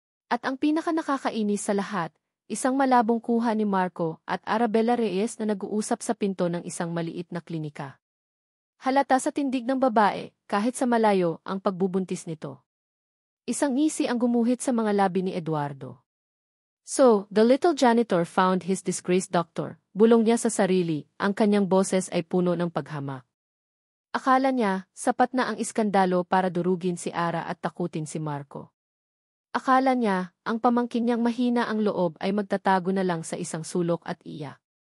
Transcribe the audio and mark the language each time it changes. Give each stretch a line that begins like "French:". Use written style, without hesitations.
Filipino: At ang pinaka-nakakainis sa lahat, isang malabong kuha ni Marco at Arabella Reyes na nag-uusap sa pinto ng isang maliit na klinika. Halata sa tindig ng babae, kahit sa malayo, ang pagbubuntis nito. Isang ngisi ang gumuhit sa mga labi ni Eduardo.
English: So, the little janitor found his disgraced doctor.
Filipino: Bulong niya sa sarili, ang kanyang boses ay puno ng paghamak. Akala niya, sapat na ang iskandalo para durugin si Ara at takutin si Marco. Akala niya, ang pamangkin niyang mahina ang loob ay magtatago na lang sa isang sulok at iyak.